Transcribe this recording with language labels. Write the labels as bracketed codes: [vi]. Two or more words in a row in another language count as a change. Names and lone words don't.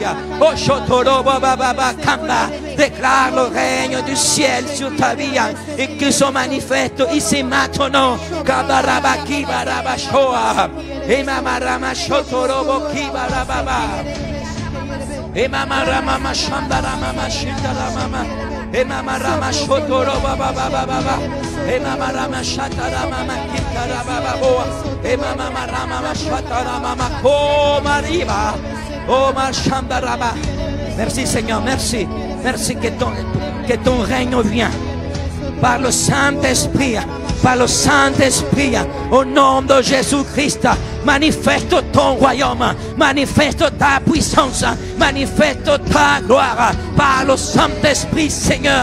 [fr] Oh Shotorobo Baba Kamba, déclare le règne du ciel sur ta vie et que se manifeste ici maintenant. Kabaraba Kibaraba Shoa, et Mamarama Shotorobo Kibarababa, et Mamarama Shandarama Shindarama, et Mamarama Shotoroba Baba Baba, et Mamarama Shatarama Kitarababa, et Mamarama Shatarama Komariba, oh Mashandaraba. Merci Seigneur, merci. Merci que ton règne vient par le Saint-Esprit, par le Saint-Esprit, au nom de Jésus-Christ. Manifeste ton royaume, manifeste ta puissance, manifeste ta gloire par le Saint-Esprit, Seigneur.